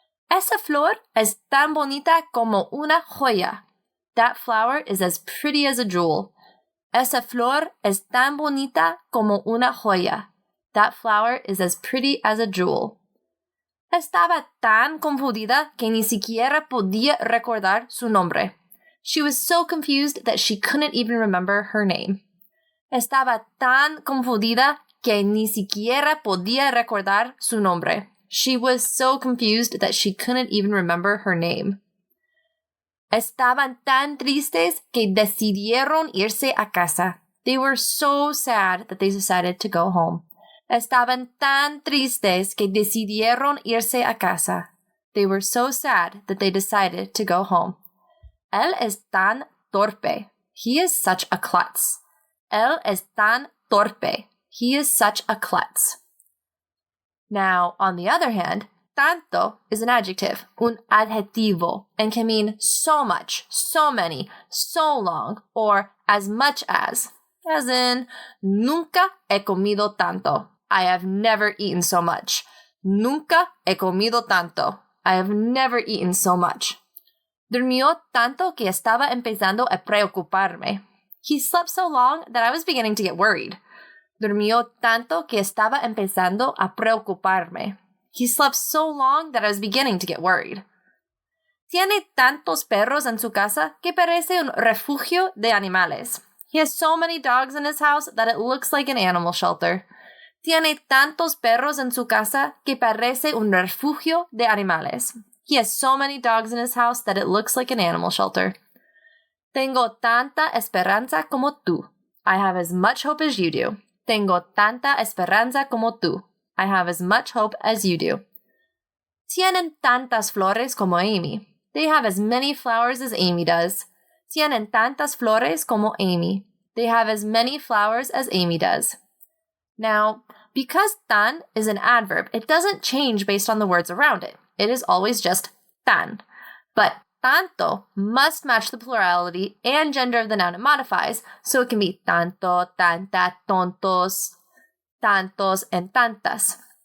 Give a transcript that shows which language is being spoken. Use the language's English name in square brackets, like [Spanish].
[Spanish] Esa flor es tan bonita como una joya. [English] That flower is as pretty as a jewel. [Spanish] Esa flor es tan bonita como una joya. [English] That flower is as pretty as a jewel. [Spanish] Estaba tan confundida que ni siquiera podía recordar su nombre. [English] She was so confused that she couldn't even remember her name. [Spanish] Estaba tan confundida que ni siquiera podía recordar su nombre. [English] She was so confused that she couldn't even remember her name. [Spanish] Estaban tan tristes que decidieron irse a casa. [English] They were so sad that they decided to go home. [Spanish] Estaban tan tristes que decidieron irse a casa. [English] They were so sad that they decided to go home. [Spanish] Él es tan torpe. [English] He is such a klutz. [Spanish] Él es tan torpe. [English] He is such a klutz. Now, on the other hand, tanto is an adjective, un adjetivo, and can mean so much, so many, so long, or as much as in, [Spanish] nunca he comido tanto. [English] I have never eaten so much. [Spanish] Nunca he comido tanto. [English] I have never eaten so much. [Spanish] Durmió tanto que estaba empezando a preocuparme. [English] He slept so long that I was beginning to get worried. [Spanish] Durmió tanto que estaba empezando a preocuparme. [English] He slept so long that I was beginning to get worried. [Spanish] Tiene tantos perros en su casa que parece un refugio de animales. [English] He has so many dogs in his house that it looks like an animal shelter. [Spanish] Tiene tantos perros en su casa que parece un refugio de animales. [English] He has so many dogs in his house that it looks like an animal shelter. [Spanish] Tengo tanta esperanza como tú. [English] I have as much hope as you do. [Spanish] Tengo tanta esperanza como tú. [English] I have as much hope as you do. [Spanish] Tienen tantas flores como Amy. [English] They have as many flowers as Amy does. [Spanish] Tienen tantas flores como Amy. [English] They have as many flowers as Amy does. Now, because tan is an adverb, it doesn't change based on the words around it. It is always just tan. But tanto must match the plurality and gender of the noun it modifies, so it can be tanto, tanta, tontos, tantos, and tantas.